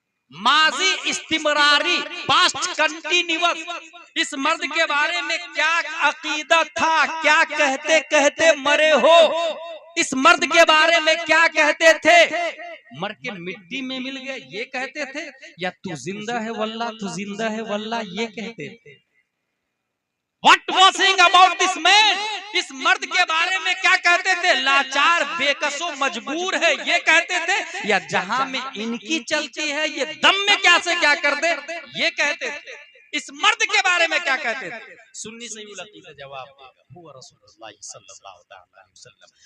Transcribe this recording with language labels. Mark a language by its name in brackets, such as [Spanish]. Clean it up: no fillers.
[Hindi] माजी इस्तिमरारी, past continuous, इस मर्द के बारे में क्या अकीदा था? क्या कहते कहते मरे हो? इस मर्द के बारे में क्या कहते थे? मर के मिट्टी में मिल गए ये कहते थे, या तू जिंदा है वल्लाह, तू जिंदा है वल्लाह ये कहते थे? [English] What was saying about this man? [Hindi] इस मर्द के बारे में क्या कहते थे? लाचार, बेकसो, मजबूर है ये कहते थे, या जहां में इनकी चलती है ये दम में क्या से क्या कर दे ये कहते थे? इस मर्द के बारे में क्या कहते थे? सुन्नी सही अकीदा जवाब देगा, हुवा रसूलुल्लाह सल्लल्लाहु अलैहि वसल्लम।